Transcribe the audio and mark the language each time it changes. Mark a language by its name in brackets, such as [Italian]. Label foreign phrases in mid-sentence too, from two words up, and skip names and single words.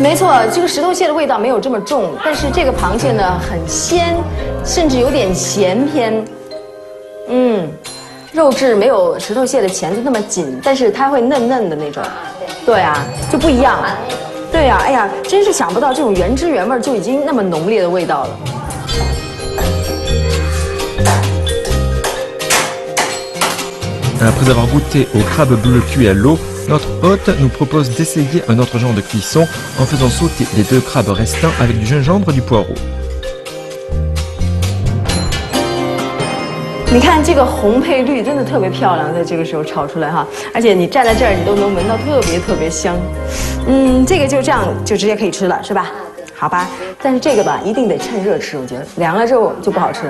[Chinese] 没错，这个石头蟹的味道没有这么重，但是这个螃蟹呢很鲜，甚至有点咸偏。肉质没有石头蟹的钳子那么紧，但是它会嫩嫩的那种。对啊，就不一样。对呀，哎呀，真是想不到这种原汁原味就已经那么浓烈的味道了。 [French] Après avoir goûté au crabe bleu cuit à l'eau, notre hôte nous propose d'essayer un autre genre de cuisson en faisant sauter les 2 crabes restants avec du gingembre et du poireau. [Chinese] 你看这个红配绿真的特别漂亮，在这个时候炒出来哈，而且你站在这儿，你都能闻到特别香。这个就这样就直接可以吃了，是吧？好吧，但是这个吧一定得趁热吃，我觉得凉了之后就不好吃。